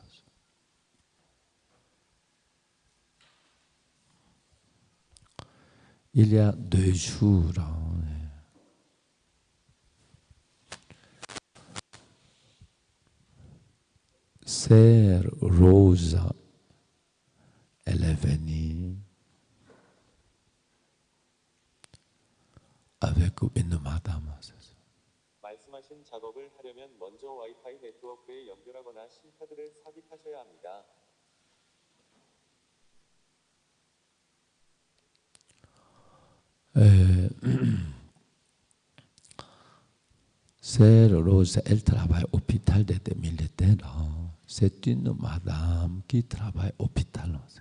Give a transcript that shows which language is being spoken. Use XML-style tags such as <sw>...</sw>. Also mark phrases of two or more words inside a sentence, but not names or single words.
<fr>Il y a 2 jours, Sœur Rose, elle est venue avec une madame.</fr> <ko>말씀하신 작업을 하려면 먼저 와이파이 네트워크에 연결하거나 심카드를 삽입하셔야 합니다.</ko> <fr>Sœur Rose, elle travaille au hôpital des militaires. C'est une madame qui travaille au hôpital.</fr>